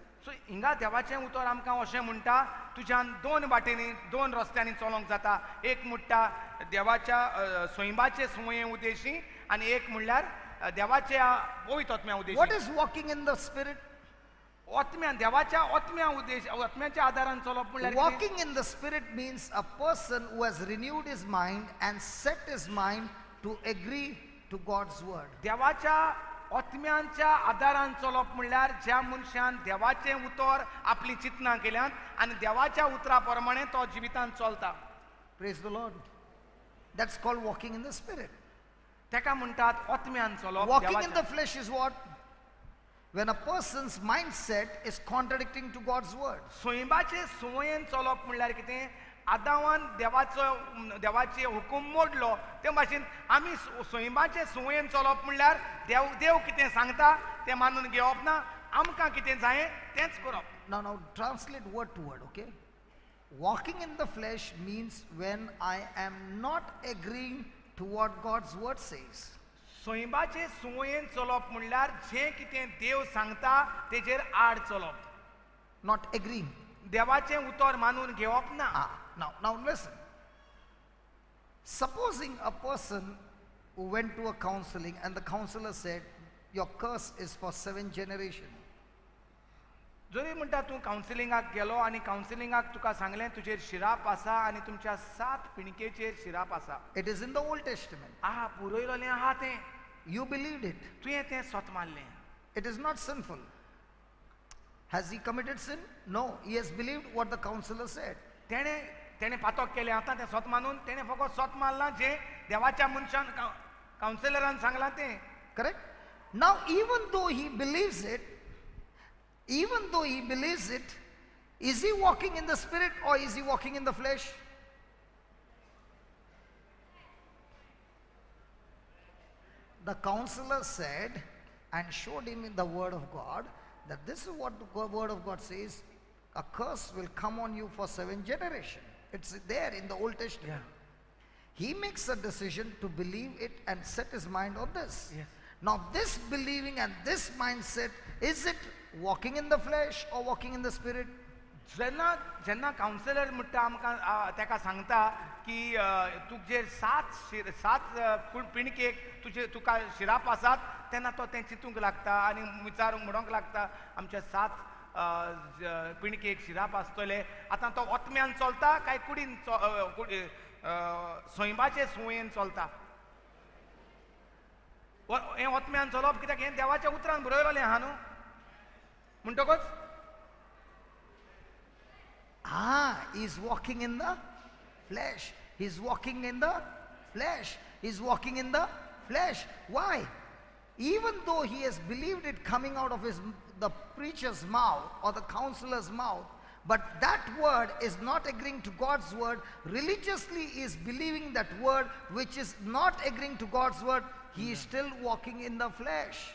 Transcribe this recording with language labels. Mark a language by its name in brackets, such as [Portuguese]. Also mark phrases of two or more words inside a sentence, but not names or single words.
[Konkani] सो हिंगा देवाचें उतर आमकां अशें म्हणटा तुज्यान दोन वाटेनी दोन रस्त्यांनी चलोंक जाता. एक म्हणटा देवाच्या सोयंबाचे सुवये उदेशी आनी एक म्हणल्यार देवाच्या पवित्र आत्म्या उदेशी. [English] What is walking in the spirit? [Konkani] आत्म्यान देवाच्या आत्म्याच्या आदारान चलप म्हणल्यार कितें? [English] Walking in the spirit means a person who has renewed his mind and set his mind to agree to God's word. [Konkani] देवाच्या आत्म्यांच्या आदारान चलप म्हणल्यार ज्या मनशान देवाचें उतर आपली चिंतना केल्यात आनी देवाच्या उतरा प्रमाणे तो जिवितांत चलता. [English] Praise the Lord. That's called walking in the spirit. [Konkani] तेका म्हणटात आत्म्यान चलप. [English] Walking in the flesh is what? When a person's mindset is contradicting to God's word. [Konkani] सोयंबाचे सुवयेन चलप म्हणल्यार कितें? आदावान देवाचे हुकूम मोडलो ते भाशेन आमी सोयंबाचे सुवयेन चलप म्हणल्यार देव कितें सांगता तें मानून घेवप ना. आमकां कितें जायें तेंच करप. [English] Now translate word to word, okay? Walking in the flesh means when I am not agreeing to what God's word says. [Konkani] सोयंबाचे सुवयेन चलप म्हणल्यार जें कितें देव सांगता तेजेर आड चलप. [English] Not agreeing. [Konkani] देवाचें उतर मानून घेवप ना. [English] Now listen. Supposing a person who went to a counseling and the counselor said, your curse is for 7 generations. [Konkani] जरी म्हणटा तूं कावन्सिलिंगाक गेलो आनी कावन्सिलिंगाक तुका सांगलें तुजेर शिराप आसा आनी तुमच्या 7 पिणकेचेर शिराप आसा. [English] It is in the Old Testament. [Konkani] पुरयलोलें आहा तें. [English] You believed it. [Konkani] तुवें तें स्वत मानलें. [English] It is not sinful. Has he committed sin? No. He has believed what the counselor said. [Konkani] तेणें पातक केलें आतां तें स्वत मानून तेणें फकत स्वत मानलां जें देवाच्या मनशान कावन्सिलरान सांगलां तें. [English] Correct? Now even though he believes it, is he walking in the spirit or is he walking in the flesh? The counselor said and showed him in the word of God that this is what the word of God says, a curse will come on you for 7 generations. It's there in the Old Testament. He makes a decision to believe it and set his mind on this. Yes. Now this believing and this mindset, is it walking in the flesh or walking in the spirit? [Konkani] जेन्ना कावन्सिलर म्हणटा आमकां तेका सांगता की तुजेर 7 पिणकेक तुका शिराप आसात तेन्ना तो तें चिंतूंक लागता आनी विचारूंक म्हणोंक लागता आमच्या 7 पिणकेक शिराप आसतले. आतां तो आत्म्यान चलता काय कुडीन सोयंबाचे सुवयेन चलता? हें आत्म्यान चलप कित्याक हें देवाच्या उतरान बरयलोलें आहा न्हू. म्हणटकच [English] He's walking in the flesh. He's walking in the flesh. He's walking in the flesh. Why? Even though he has believed it coming out of the preacher's mouth or the counselor's mouth, but that word is not agreeing to God's word, religiously is believing that word which is not agreeing to God's word, he is still walking in the flesh.